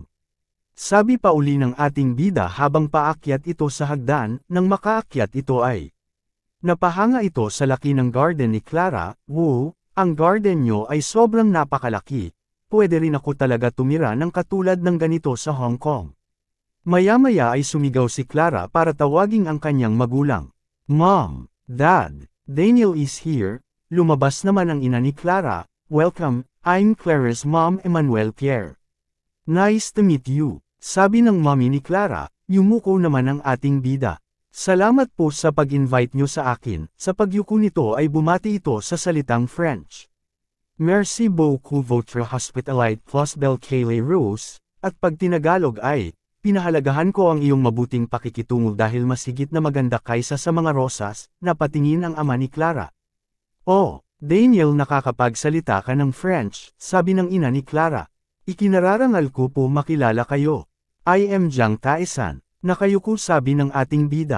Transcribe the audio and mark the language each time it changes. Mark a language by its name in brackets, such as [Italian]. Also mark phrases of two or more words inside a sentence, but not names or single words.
[Filipino] Sabi pa uli ng ating bida habang paakyat ito sa hagdan, nang makaakyat ito ay. Napahanga ito sa laki ng garden ni Clara. Wow, ang garden nyo ay sobrang napakalaki. Pwede rin ako talaga tumira ng katulad ng ganito sa Hong Kong. Maya-maya ay sumigaw si Clara para tawaging ang kanyang magulang. [English] Mom, Dad, Daniel is here. [Filipino] Lumabas naman ang ina ni Clara. [English] Welcome, I'm Clara's mom, Emmanuel Pierre. Nice to meet you, [Filipino] sabi ng mommy ni Clara. Yumuko naman ang ating bida. Salamat po sa pag-invite nyo sa akin. Sa pagyuko nito ay bumati ito sa salitang French. [French] Merci beaucoup votre hospitalite plus belle Kaylee Rose, [Filipino] at pag tinagalog ay, pinahalagahan ko ang iyong mabuting pakikitungo dahil masigit na maganda kaysa sa mga rosas, napatingin ang ama ni Clara. Oh, Daniel, nakakapagsalita ka ng French, sabi ng ina ni Clara. Ikinararangal ko po makilala kayo. [English] I am [Filipino] Jiang Taesan, nakayuko sabi ng ating bida.